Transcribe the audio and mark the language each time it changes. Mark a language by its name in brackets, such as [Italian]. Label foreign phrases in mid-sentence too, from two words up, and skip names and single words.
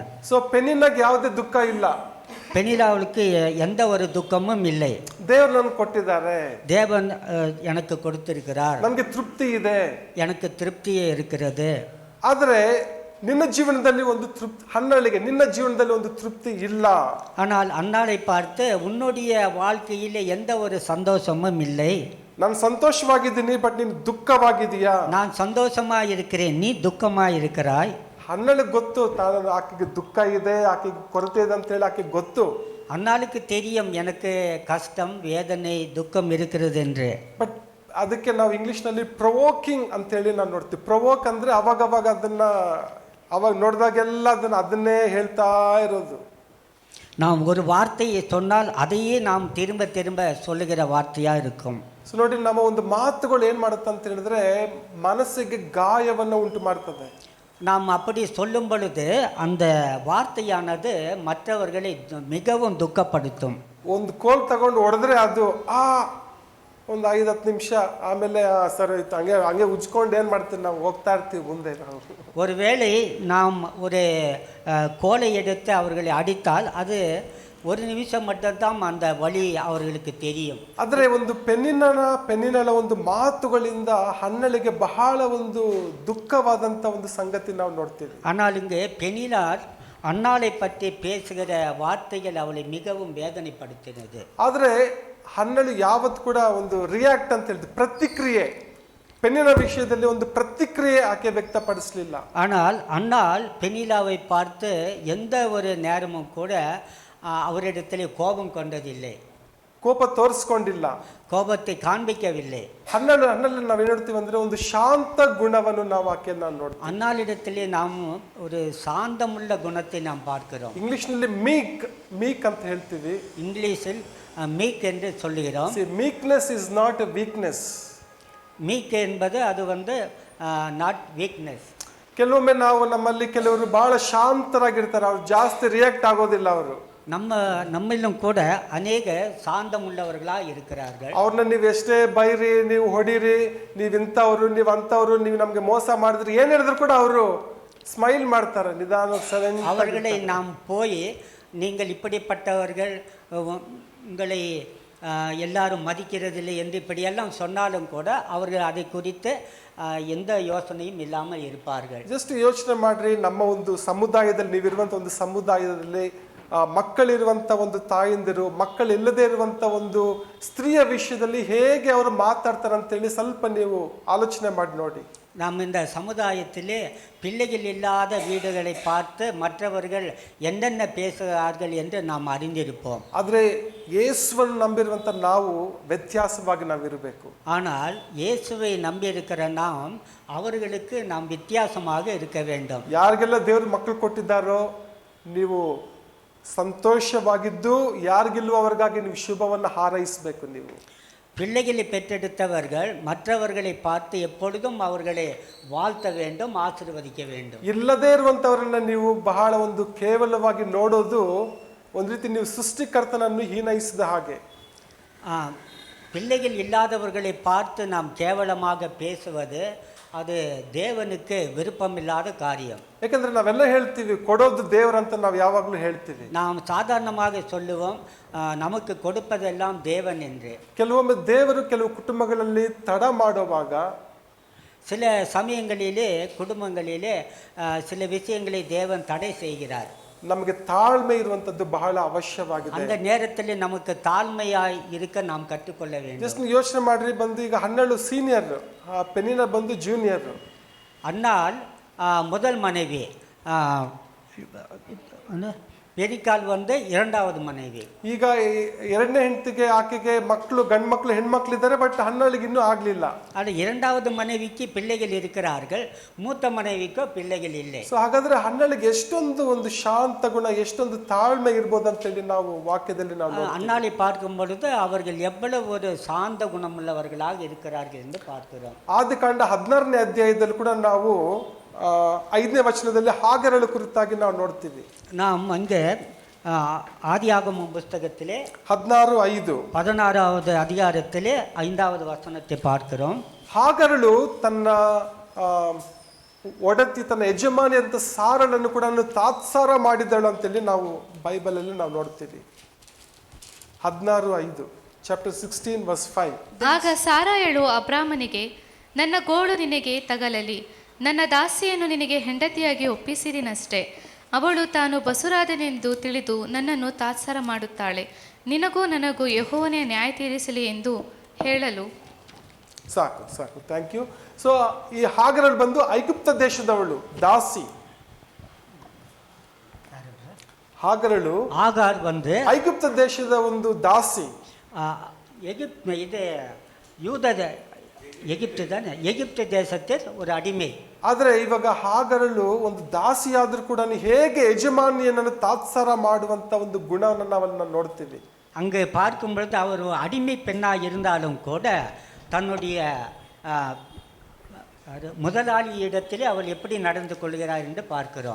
[Kannada] ಸೊ ಪೆನ್ನಿನಾಗ ಯಾವುದೇ ದುಃಖ ಇಲ್ಲ, [Tamil] பெனிலாவுக்கு எந்த ஒரு துக்கமும் இல்லை. [Kannada] ದೇವರು ನನಗೆ ಕೊಟ್ಟಿದ್ದಾರೆ, [Tamil] தேவன் எனக்கு கொடுத்திருக்கிறார், [Kannada] ನನಗೆ ತೃಪ್ತಿ ಇದೆ, [Tamil] எனக்கு திருப்தியே இருக்கிறது. [Kannada] ಆದರೆ ನಿನ್ನ ಜೀವನದಲ್ಲಿ ಒಂದು ತೃಪ್ತಿ, ಹನ್ನಳಿಗೆ ನಿನ್ನ ಜೀವನದಲ್ಲಿ ಒಂದು ತೃಪ್ತಿ ಇಲ್ಲ. [Tamil] ஆனால் அன்னாளை பார்த்து உன்னுடைய வாழ்க்கையில் எந்த ஒரு சந்தோஷமும் இல்லை. [Kannada] ನಾನು ಸಂತೋಷವಾಗಿದ್ದೀನಿ, ಬಟ್ ನೀನು ದುಃಖವಾಗಿದೀಯಾ? [Tamil] நான் சந்தோஷமா இருக்கிறேன், நீ துக்கமா இருக்கிறாய். [Kannada] ಹನ್ನಳಿಗೆ ಗೊತ್ತು, ತಾನು ಆಕೆಗೆ ದುಃಖ ಇದೆ, ಆಕೆಗೆ ಕೊರತೆ ಇದೆ ಅಂತ ಹೇಳಿ ಆಕೆಗೆ ಗೊತ್ತು. [Tamil] அன்னாளுக்கு தெரியும் எனக்கு கஷ்டம், வேதனை, துக்கம் இருக்கிறது என்று. [Kannada] ಬಟ್ ಅದಕ್ಕೆ ನಾವು ಇಂಗ್ಲಿಷ್ನಲ್ಲಿ ಪ್ರೊವೋಕಿಂಗ್ ಅಂತ ಹೇಳಿ ನಾವು ನೋಡ್ತೀವಿ. ಪ್ರೊವೋಕ್ ಅಂದ್ರೆ ಅವಾಗ ಅದನ್ನ ಅವಾಗ ನೋಡಿದಾಗೆಲ್ಲ ಅದನ್ನೇ ಹೇಳ್ತಾ ಇರೋದು. [Tamil] நாம் ஒரு வார்த்தையை சொன்னால் அதையே நாம் திரும்ப திரும்ப சொல்லுகிற வார்த்தையா இருக்கும். [Kannada] ಸೊ ನೋಡಿ, ನಮ್ಮ ಒಂದು ಮಾತುಗಳು ಏನ್ ಮಾಡುತ್ತೆ ಅಂತ ಹೇಳಿದ್ರೆ ಮನಸ್ಸಿಗೆ ಗಾಯವನ್ನು ಉಂಟು ಮಾಡ್ತದೆ. [Tamil] நாம் அப்படி சொல்லும் பொழுது அந்த வார்த்தையானது மற்றவர்களை மிகவும் துக்கப்படுத்தும். [Kannada] ಒಂದು ಕೋಲ್ ತಗೊಂಡು ಹೊಡೆದ್ರೆ ಅದು ಒಂದು 5-10 ನಿಮಿಷ, ಆಮೇಲೆ ಸರ್ ಹಂಗೆ ಉಜ್ಕೊಂಡು ಏನ್ ಮಾಡ್ತೀವಿ, ನಾವು ಹೋಗ್ತಾ ಇರ್ತೀವಿ ಮುಂದೆ. ನಾವು [Tamil] ஒருவேளை நாம் ஒரு கோலை எடுத்து அவர்களை அடித்தால் அது ஒரு நிமிஷம் மட்டும்தான் அந்த வலி அவர்களுக்கு தெரியும். [Kannada] ಆದರೆ ಒಂದು ಪೆನ್ನಿನ ಒಂದು ಮಾತುಗಳಿಂದ ಹನ್ನಳಿಗೆ ಬಹಳ ಒಂದು ದುಃಖವಾದಂತ ಒಂದು ಸಂಗತಿ ನಾವು ನೋಡ್ತೀವಿ. [Tamil] ஆனால் இங்கு பெனினாள் அன்னாளை பற்றி பேசுகிற வார்த்தைகள் அவளை மிகவும் வேதனைப்படுத்தினது. [Kannada] ಆದರೆ ಹನ್ನಳು ಯಾವತ್ತು ಕೂಡ ಒಂದು ರಿಯಾಕ್ಟ್ ಅಂತ ಹೇಳಿದ್ರು, ಪ್ರತಿಕ್ರಿಯೆ, ಪೆನ್ನಿನ ವಿಷಯದಲ್ಲಿ ಒಂದು ಪ್ರತಿಕ್ರಿಯೆ ಆಕೆ ವ್ಯಕ್ತಪಡಿಸಲಿಲ್ಲ. [Tamil] ஆனால் அன்னாள் பெனிலாவை பார்த்து எந்த ஒரு நேரமும் கூட அவரிடத்திலே கோபம் கொண்டதில்லை, [Kannada] ಕೋಪ ತೋರಿಸ್ಕೊಂಡಿಲ್ಲ, [Tamil] கோபத்தை காண்பிக்கவில்லை. [Kannada] ಹನ್ನೆರಡು ನಾವೇನು ನೋಡ್ತೀವಿ ಅಂದ್ರೆ ಒಂದು ಶಾಂತ ಗುಣವನ್ನು ನಾವು ಆಕೆಯನ್ನು ನೋಡ್ತೀವಿ. [Tamil] அன்னாளிடத்திலே நாம் ஒரு சாந்தமுள்ள குணத்தை நாம் பார்க்கிறோம். [Kannada] ಇಂಗ್ಲಿಷ್ನಲ್ಲಿ ಮೀಕ್ ಅಂತ ಹೇಳ್ತೀವಿ, [Tamil] இங்கிலீஷில் மீக் என்று சொல்லுகிறோம். [English] meekness is not a weakness. [Tamil] மீக் என்பது அது [English] not weakness. [Kannada] ಕೆಲವೊಮ್ಮೆ ನಾವು ನಮ್ಮಲ್ಲಿ ಕೆಲವರು ಬಹಳ ಶಾಂತರಾಗಿರ್ತಾರೆ, ಅವ್ರು ಜಾಸ್ತಿ ರಿಯಾಕ್ಟ್ ಆಗೋದಿಲ್ಲ. ಅವರು [Tamil] நம்மிலும் கூட ಅನೇಕ சாந்தம் உள்ளவர்களாக இருக்கிறார்கள். [Kannada] ಅವ್ರನ್ನ ನೀವು ಎಷ್ಟೇ ಬೈರಿ, ನೀವು ಹೊಡಿರಿ, ನೀವು ಇಂಥವ್ರು, ನೀವು ಅಂಥವ್ರು, ನೀವು ನಮಗೆ ಮೋಸ ಮಾಡಿದ್ರಿ, ಏನ್ ಹೇಳಿದ್ರು ಕೂಡ ಅವರು ಸ್ಮೈಲ್ ಮಾಡ್ತಾರೆ, ನಿಧಾನ. [Tamil] அவர்களை நாம் போய் நீங்கள் இப்படிப்பட்டவர்கள், உங்களை எல்லாரும் மதிக்கிறதில்லை என்று இப்படியெல்லாம் சொன்னாலும் கூட அவர்கள் அதை குறித்து எந்த ಯೋಚನೆயும் ಇல்லாமல் இருப்பார்கள். [Kannada] ಜಸ್ಟ್ ಯೋಚನೆ ಮಾಡ್ರಿ, ನಮ್ಮ ಒಂದು ಸಮುದಾಯದಲ್ಲಿ, ನೀವಿರುವಂಥ ಒಂದು ಸಮುದಾಯದಲ್ಲಿ ಮಕ್ಕಳಿರುವಂಥ ಒಂದು ತಾಯಂದಿರು, ಮಕ್ಕಳಿಲ್ಲದೆ ಇರುವಂಥ ಒಂದು ಸ್ತ್ರೀಯ ವಿಷಯದಲ್ಲಿ ಹೇಗೆ ಅವರು ಮಾತಾಡ್ತಾರೆ ಅಂತೇಳಿ ಸ್ವಲ್ಪ ನೀವು ಆಲೋಚನೆ ಮಾಡಿ ನೋಡಿ. [Tamil] நாம் இந்த சமுதாயத்திலே பிள்ளைகள் இல்லாத வீடுகளை பார்த்து மற்றவர்கள் என்னென்ன பேசுகிறார்கள் என்று நாம் அறிந்திருப்போம். [Kannada] ಆದರೆ ಯೇಸುವನ್ನು ನಂಬಿರುವಂಥ ನಾವು ವ್ಯತ್ಯಾಸವಾಗಿ ನಾವಿರಬೇಕು. [Tamil] ஆனால் இயேசுவை நம்பியிருக்கிற நாம் அவர்களுக்கு நாம் வித்தியாசமாக இருக்க வேண்டும். [Kannada] ಯಾರಿಗೆಲ್ಲ ದೇವರು ಮಕ್ಕಳು ಕೊಟ್ಟಿದ್ದಾರೋ ನೀವು ಸಂತೋಷವಾಗಿದ್ದು, ಯಾರಿಗಿಲ್ವವರಿಗಾಗಿ ನೀವು ಶುಭವನ್ನು ಹಾರೈಸಬೇಕು. ನೀವು [Tamil] பிள்ளைகளை பெற்றெடுத்தவர்கள் மற்றவர்களை பார்த்து எப்பொழுதும் அவர்களை வாழ்த்த வேண்டும், ஆசீர்வதிக்க வேண்டும். [Kannada] ಇಲ್ಲದೇ ಇರುವಂಥವರನ್ನ ನೀವು ಬಹಳ ಒಂದು ಕೇವಲವಾಗಿ ನೋಡೋದು ಒಂದು ರೀತಿ ನೀವು ಸೃಷ್ಟಿಕರ್ತನನ್ನು ಹೀನೈಸಿದ ಹಾಗೆ. [Tamil] பிள்ளைகள் இல்லாதவர்களை பார்த்து நாம் கேவலமாக பேசுவது அது தேவனுக்கு விருப்பமில்லாத காரியம். [Kannada] ಯಾಕಂದ್ರೆ ನಾವೆಲ್ಲ ಹೇಳ್ತೀವಿ ಕೊಡೋದು ದೇವರಂತ ನಾವು ಯಾವಾಗಲೂ ಹೇಳ್ತೀವಿ. [Tamil] நாம் சாதாரணமாக சொல்லுவோம் நமக்கு கொடுப்பதெல்லாம் தேவன் என்று. [Kannada] ಕೆಲವೊಮ್ಮೆ ದೇವರು ಕೆಲವು ಕುಟುಂಬಗಳಲ್ಲಿ ತಡ ಮಾಡುವಾಗ, [Tamil] சில சமயங்களிலே குடும்பங்களிலே சில விஷயங்களை தேவன் தடை செய்கிறார். [Kannada] ನಮಗೆ ತಾಳ್ಮೆ ಇರುವಂತದ್ದು ಬಹಳ ಅವಶ್ಯವಾಗಿದೆ. [Tamil] அந்த நேரத்தில் நமக்கு தாழ்மையாய் இருக்க நாம் கற்றுக்கொள்ள வேண்டும். [Kannada] ಜಸ್ಟ್ ನೀವು ಯೋಚನೆ ಮಾಡ್ರಿ, ಬಂದು ಈಗ 12 ಸೀನಿಯರ್, ಪೆನಿನ ಬಂದು ಜೂನಿಯರ್. [Tamil] அன்னால் முதல் மனைவி, பெரிக்கால் வந்து இரண்டாவது மனைவி. [Kannada] ಈಗ ಎರಡನೇ ಹೆಂಡತಿಗೆ ಆಕೆಗೆ ಮಕ್ಕಳು, ಗಂಡು ಮಕ್ಕಳು ಹೆಣ್ಮಕ್ಳು ಇದ್ದಾರೆ, ಬಟ್ 12ಗೆ ಇನ್ನೂ ಆಗ್ಲಿಲ್ಲ. [Tamil] அது இரண்டாவது மனைவிக்கு பிள்ளைகள் இருக்கிறார்கள், மூத்த மனைவிக்கோ பிள்ளைகள் இல்லை. [Kannada] ಸೊ ಹಾಗಾದ್ರೆ 12ಗೆ ಎಷ್ಟೊಂದು ಒಂದು ಶಾಂತ ಗುಣ, ಎಷ್ಟೊಂದು ತಾಳ್ಮೆ ಇರ್ಬೋದು ಅಂತೇಳಿ ನಾವು ವಾಕ್ಯದಲ್ಲಿ ನಾವು [Tamil] அன்னாளை பார்க்கும் பொழுது அவர்கள் எவ்வளவு ஒரு சாந்த குணமுள்ளவர்களாக இருக்கிறார்கள் என்று பார்க்கிறோம். [Kannada] ಆದಿಕಾಂಡ 16ನೇ ಅಧ್ಯಾಯದಲ್ಲಿ ಕೂಡ ನಾವು 5ನೇ ವಚನದಲ್ಲಿ ಹಾಗರಳ ಕುರಿತಾಗಿ ನಾವು ನೋಡ್ತೀವಿ. [Tamil] நாம் அங்கே ஆதியாகமம் புஸ்தகத்திலே 16:5 16வது அதிகாரத்திலே 5வது வசனத்தை பார்க்கிறோம். [Kannada] ಹಾಗರಳು ತನ್ನ ಒಡತಿ, ತನ್ನ ಯಜಮಾನಿ ಅಂತ ಸಾರಳನ್ನು ಕೂಡ ತಾತ್ಸಾರ ಮಾಡಿದಳು ಅಂತೇಳಿ ನಾವು ಬೈಬಲಲ್ಲಿ ನಾವು ನೋಡ್ತೀವಿ. [English] 16:5 chapter 16 verse 5. [Kannada] ಆಗ ಸಾರಾಯಳು ಅಬ್ರಾಮನಿಗೆ, ನನ್ನ ಗೋಳು ನಿನಗೆ ತಗಲಲಿ, ನನ್ನ ದಾಸಿಯನ್ನು ನಿನಗೆ ಹೆಂಡತಿಯಾಗಿ ಒಪ್ಪಿಸಿದಿನಷ್ಟೇ. ಅವಳು ತಾನು ಬಸುರಾದನೆಂದು ತಿಳಿದು ನನ್ನನ್ನು ತಾತ್ಸಾರ ಮಾಡುತ್ತಾಳೆ. ನಿನಗೂ ನನಗೂ ಯೆಹೋವನೇ ನ್ಯಾಯ ತೀರಿಸಲಿ ಎಂದು ಹೇಳಲು. ಸಾಕು ಸಾಕು, [English] thank you. [Kannada] ಸೊ ಈ ಹಾಗರಳು ಬಂದು ಐಗುಪ್ತ ದೇಶದವಳು, ದಾಸಿ. ಹಾಗರಳು [Tamil] ஆகார் வந்து [Kannada] ಐಗುಪ್ತ ದೇಶದ ಒಂದು ದಾಸಿ. [Tamil] இது யூத எகிப்து தானே, எகிப்து தேசத்தில் ஒரு அடிமை. [Kannada] ಆದರೆ ಇವಾಗ ಹಾಗರಳು ಒಂದು ದಾಸಿಯಾದ್ರೂ ಕೂಡ ಹೇಗೆ ಯಜಮಾನಿಯನ್ನು ತಾತ್ಸಾರ ಮಾಡುವಂತ ಒಂದು ಗುಣವನ್ನು ನಾವನ್ನ ನೋಡ್ತೀವಿ. [Tamil] அங்கே பார்க்கும் பொழுது அவர் அடிமை பெண்ணாக இருந்தாலும் கூட தன்னுடைய முதலாளி இடத்திலே அவள் எப்படி நடந்து கொள்கிறார் என்று பார்க்கிறோம்.